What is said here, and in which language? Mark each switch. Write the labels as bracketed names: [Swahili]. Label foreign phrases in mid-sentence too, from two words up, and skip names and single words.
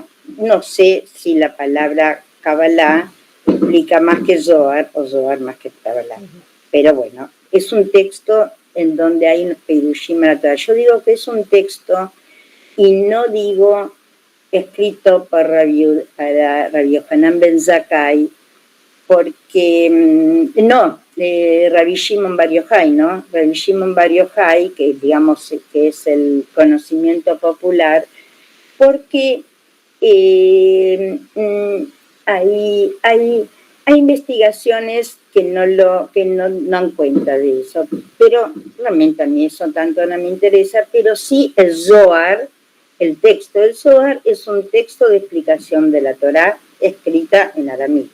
[Spanish] No sé si la palabra Kabbalah implica más que Zohar o Zohar más que Kabbalah. Pero bueno, es un texto en donde hay un Perushim a la Torá. Yo digo que es un texto y no digo escrito por Rabbi Yohanan Ben Zakkai, porque Rabbi Shimon Bar Yochai, ¿no? Rabbi Shimon Bar Yochai, que digamos que es el conocimiento popular, porque hay investigaciones que no dan cuenta de eso, pero realmente a mí eso tanto no me interesa, pero sí el Zohar, el texto del Zohar es un texto de explicación de la Torá escrita en arameo.